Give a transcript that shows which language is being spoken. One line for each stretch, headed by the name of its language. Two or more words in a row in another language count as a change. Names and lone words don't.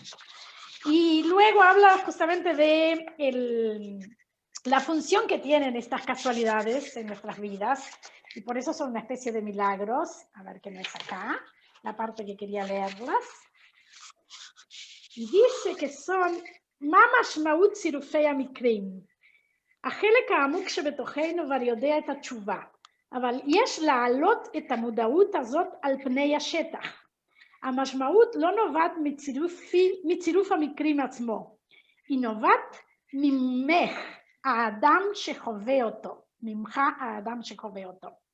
Spanish: Y luego habla justamente de la función que tienen estas casualidades en nuestras vidas, y por eso son una especie de milagros. A ver qué no es acá, la parte que quería leerlas. Y dice que son
Hebrew: מה משמעות צירופי המקרים. החלק העמוק שבתוכנו כבר יודע את התשובה, אבל יש להעלות את המודעות הזאת על פני השטח. המשמעות לא נובעת מצירוף המקרים עצמו, היא נובעת ממך, האדם שחווה אותו, ממך האדם שחווה אותו.